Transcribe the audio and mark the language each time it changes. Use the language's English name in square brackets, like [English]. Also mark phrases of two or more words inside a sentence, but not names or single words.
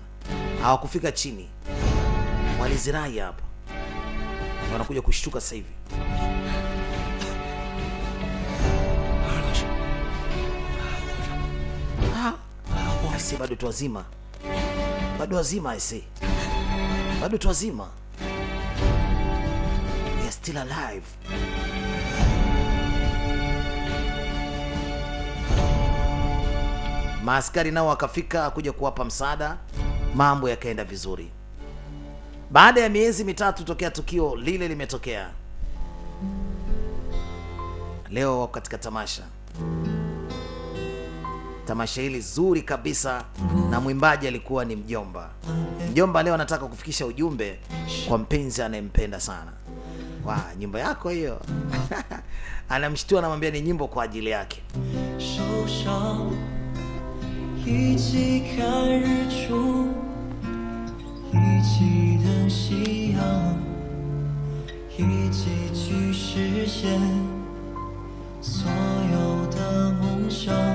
[Swahili] Hawakufika chini. Walizirai hapa. Wanakuja kushtuka sasa hivi. Aise, bado tu wazima. Bado wazima aise. Bado tu wazima. [English] They are still alive. [Swahili] Maaskari nao wakafika kuja kuwapa msaada. Mambo yakaenda vizuri. Baada ya miezi mitatu tokea tukio lile limetokea, leo katika tamasha. Tamasha hili zuri kabisa, na mwimbaji alikuwa ni mjomba. Mjomba leo anataka kufikisha ujumbe kwa mpenzi anayempenda sana. Nyimbo yako hiyo. Anamshtua, anamwambia ni nyimbo kwa ajili yake. [Chinese] 一起看日出，一起等夕阳，一起去实现所有的梦想。